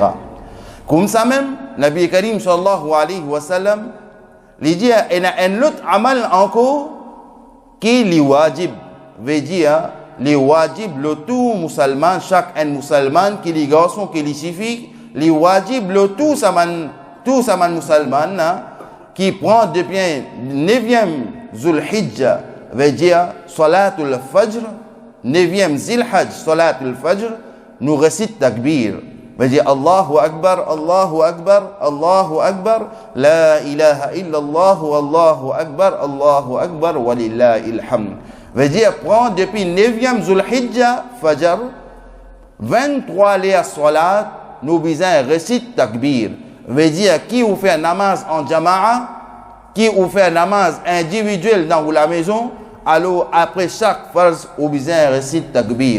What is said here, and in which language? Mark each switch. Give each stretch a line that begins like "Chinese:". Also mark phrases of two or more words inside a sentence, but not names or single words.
French: Comme ça même,
Arabic: نبي كريم, صلى الله عليه وسلم,
French: il dit, il y a un autre amal encore, qui est wajib, veut dire, les wajib, le tout musulman, chaque un musulman, qui les garçons, qui les suffit, les wajib, le tout saman musulman, qui prend depuis 9e Zulhijja, veut dire,
Arabic: صلاة الفجر، 9 ذي الحجة، صلاة الفجر,
French: nous récite takbir. Veut dire,
Arabic: الله أكبر، الله أكبر، الله أكبر، لا إله إلا الله، الله أكبر، ولله الحمد.
French: Veut dire, prend depuis 9e Zulhijja, Fajr, 23 les salat, nous besoin récite takbir. Veut dire, qui ou fait namaz en jama'a, qui ou fait namaz individuel dans la maison, alors après chaque farz, ou besoin récite takbir.